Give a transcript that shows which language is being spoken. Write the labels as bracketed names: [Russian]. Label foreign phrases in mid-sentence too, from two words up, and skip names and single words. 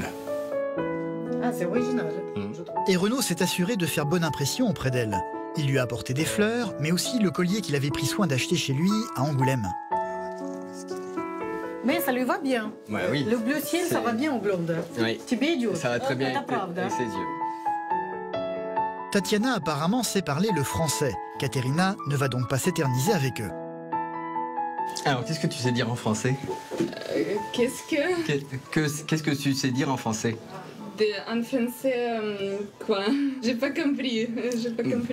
[French] Ah, c'est original. Et Renaud s'est assuré de faire bonne impression auprès d'elle. Il lui a apporté des fleurs, mais aussi le collier qu'il avait pris soin d'acheter chez lui à Angoulême. Mais ça lui va bien. Ouais, oui. Le bleu ciel, ça va bien au blonde. Oui. [Russian] Тебе идет. [French] Ça va très bien [Russian] Это правда. [French] avec ses yeux. Tatiana apparemment sait parler le français. Katerina ne va donc pas s'éterniser avec eux. Alors, qu'est-ce que tu sais dire en français? Qu'est-ce que... Qu'est-ce que tu sais dire en français? En français, quoi? J'ai pas compris. J'ai pas compris.